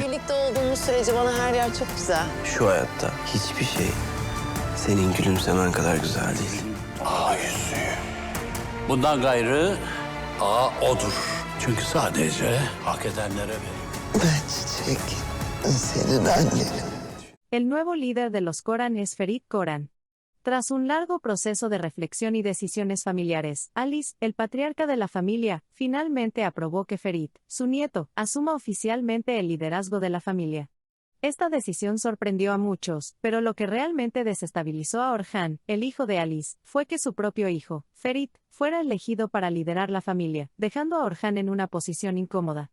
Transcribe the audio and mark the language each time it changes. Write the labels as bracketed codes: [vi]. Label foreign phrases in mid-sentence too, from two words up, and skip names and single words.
[tr] Birlikte olduğumuz sürece bana her yer çok güzel. Şu hayatta hiçbir şey senin gülümsemen kadar güzel değil. Ağa yüzüğü. Bundan gayrı ağa odur. Çünkü sadece hak edenlere verir. Ben Çiçek, senin annenim. [es] El nuevo líder de los Coran es Ferit Coran. Tras un largo proceso de reflexión y decisiones familiares, Alice, el patriarca de la familia, finalmente aprobó que Ferit, su nieto, asuma oficialmente el liderazgo de la familia. Esta decisión sorprendió a muchos, pero lo que realmente desestabilizó a Orhan, el hijo de Alice, fue que su propio hijo, Ferit, fuera elegido para liderar la familia, dejando a Orhan en una posición incómoda.